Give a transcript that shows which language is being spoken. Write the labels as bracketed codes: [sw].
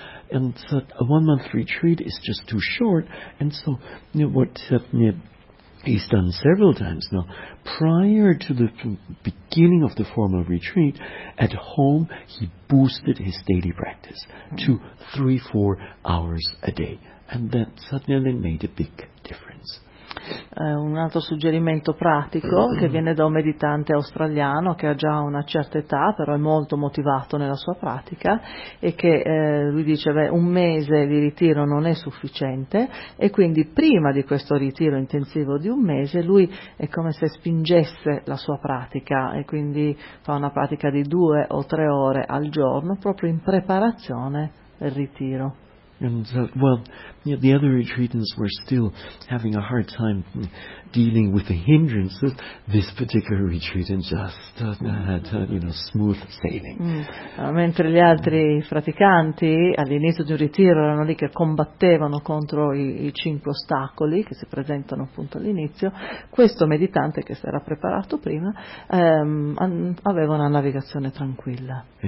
[en] And a one-month retreat is just too short, and so he's done several times now. Prior to the beginning of the formal retreat, at home he boosted his daily practice to 3-4 hours a day, and that suddenly made a big difference. [it] Un altro suggerimento pratico che viene da un meditante australiano che ha già una certa età, però è molto motivato nella sua pratica, e che lui dice: beh, un mese di ritiro non è sufficiente, e quindi prima di questo ritiro intensivo di un mese lui è come se spingesse la sua pratica, e quindi fa una pratica di 2 o 3 ore al giorno proprio in preparazione del ritiro. [en] And the other retreatants were still having a hard time dealing with the hindrances. This particular retreatant just had smooth sailing. [it] Mentre gli altri praticanti all'inizio di un ritiro erano lì che combattevano contro i 5 ostacoli che si presentano appunto all'inizio, questo meditante che si era preparato prima aveva una navigazione tranquilla.